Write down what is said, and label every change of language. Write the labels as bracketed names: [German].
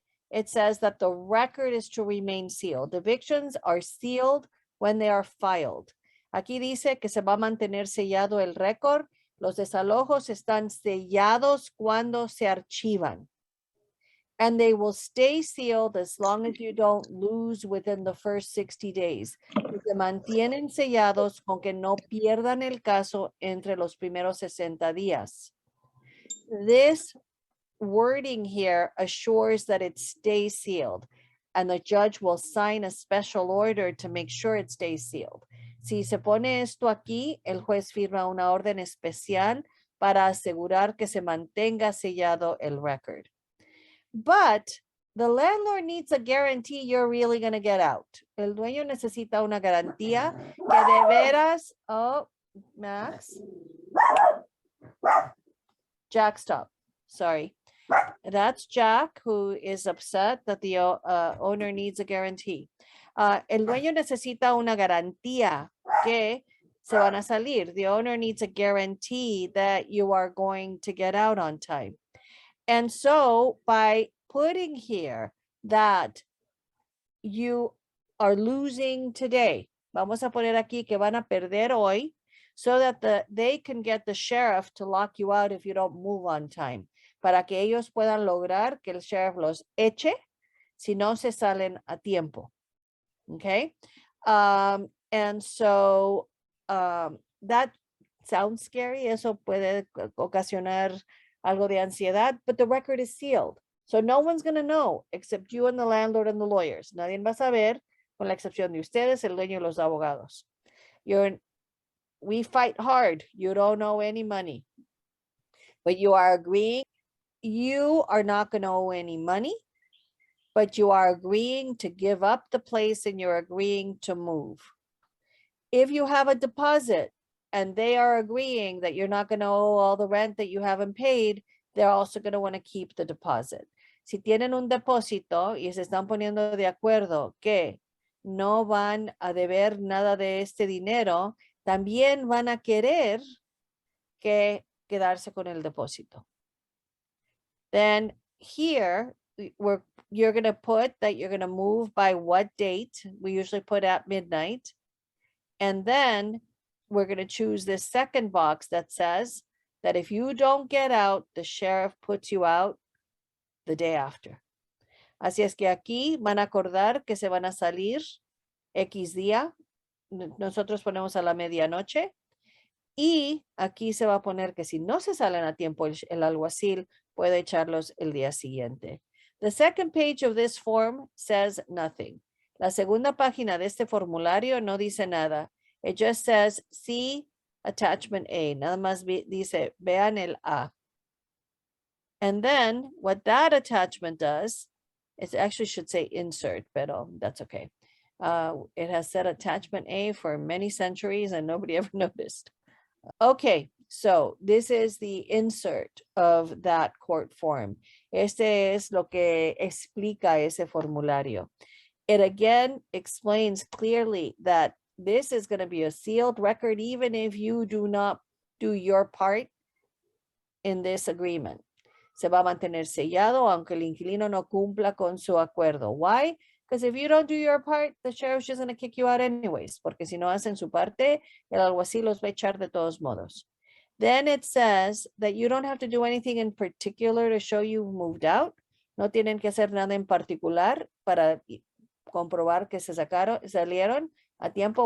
[English] It says that the record is to remain sealed. Evictions are sealed when they are filed. [Spanish] Aquí dice que se va a mantener sellado el récord. Los desalojos están sellados cuando se archivan. [English] And they will stay sealed as long as you don't lose within the first 60 days. [Spanish] Se mantienen sellados con que no pierdan el caso entre los primeros 60 días. [English] This wording here assures that it stays sealed, and the judge will sign a special order to make sure it stays sealed. [Spanish] Si se pone esto aquí, el juez firma una orden especial para asegurar que se mantenga sellado el record. [English] But the landlord needs a guarantee you're really going to get out. [Spanish] El dueño necesita una garantía que de veras, [English] oh, Max. Jack, stop. Sorry. That's Jack, who is upset that the owner needs a guarantee. [Spanish] El dueño necesita una garantía que se van a salir. [English] The owner needs a guarantee that you are going to get out on time. And so by putting here that you are losing today, [Spanish] vamos a poner aquí que van a perder hoy, [English] so that they can get the sheriff to lock you out if you don't move on time, [Spanish] para que ellos puedan lograr que el sheriff los eche si no se salen a tiempo. [English] Okay? And so that sounds scary. [Spanish] Eso puede ocasionar algo de ansiedad, [English] but the record is sealed. So no one's going to know except you and the landlord and the lawyers. [Spanish] Nadie va a saber, con la excepción de ustedes, el dueño y los abogados. [English] We fight hard. You don't owe any money. But you are agreeing, you are not going to owe any money, but you are agreeing to give up the place and you're agreeing to move. If you have a deposit and they are agreeing that you're not going to owe all the rent that you haven't paid, they're also going to want to keep the deposit. [Spanish] Si tienen un depósito y se están poniendo de acuerdo que no van a deber nada de este dinero, también van a querer que quedarse con el depósito. [English] Then here, you're going to put that you're going to move by what date. We usually put at midnight. And then we're going to choose this second box that says that if you don't get out, the sheriff puts you out the day after. [Spanish] Así es que aquí van a acordar que se van a salir X día. Nosotros ponemos a la medianoche. Y aquí se va a poner que si no se salen a tiempo, el alguacil puede echarlos el día siguiente. [English] The second page of this form says nothing. [Spanish] La segunda página de este formulario no dice nada. [English] It just says, see attachment A. [Spanish] Nada más dice, vean el A. [English] And then what that attachment does, it actually should say insert, but that's okay. It has said attachment A for many centuries and nobody ever noticed. Okay, so this is the insert of that court form. [Spanish] Este es lo que explica ese formulario. [English] It again explains clearly that this is going to be a sealed record even if you do not do your part in this agreement. [Spanish] Se va a mantener sellado aunque el inquilino no cumpla con su acuerdo. [English] Why? Because if you don't do your part, the sheriff's just going to kick you out anyways. [Spanish] Porque si no hacen su parte, el alguacil los va a echar de todos modos. [English] Then it says that you don't have to do anything in particular to show you moved out. [Spanish] No tienen que hacer nada en particular para comprobar que salieron a tiempo.